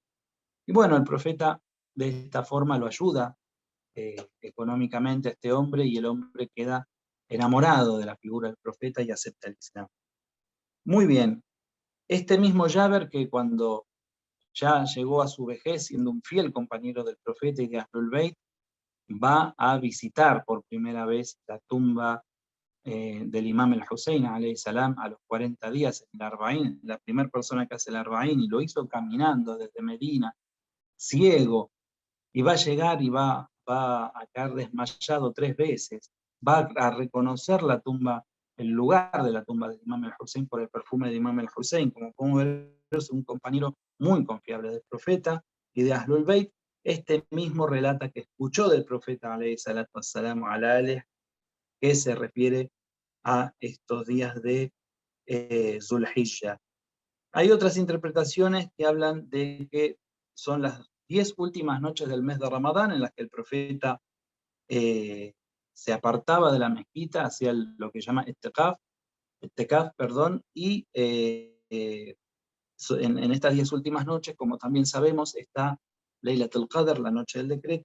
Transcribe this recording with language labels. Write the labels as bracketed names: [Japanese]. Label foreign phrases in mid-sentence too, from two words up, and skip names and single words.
[Spanish] Y bueno, el profeta de esta forma lo ayuda económicamente a este hombre, y el hombre queda enamorado de la figura del profeta y acepta el Islam. Muy bien, este mismo Jaber, que cuando ya llegó a su vejez siendo un fiel compañero del profeta y de Ahlul Bayt, va a visitar por primera vez la tumba del Imam el-Hussein [Arabic] عليه السلام [Spanish] a los 40 días en el Arba'ín, la primera persona que hace el Arba'ín, y lo hizo caminando desde Medina, ciego, y va a llegar y va a caer desmayado 3 veces, va a reconocer la tumba, el lugar de la tumba del Imam el-Hussein por el perfume de Imam el-Hussein. Como podemos ver, es un compañero muy confiable del profeta y de Ahlul Bayt. Este mismo relata que escuchó del profeta [Arabic] عليه الصلاة والسلام [Spanish] ala que se refiere a estos días de Zulhijjah. Hay otras interpretaciones que hablan de que son las 10 últimas noches del mes de Ramadán en las que el profeta se apartaba de la mezquita, hacía lo que llama Etekaf, perdón, y en estas 10 últimas noches, como también sabemos, está Laylatul Qadr, la noche del decreto.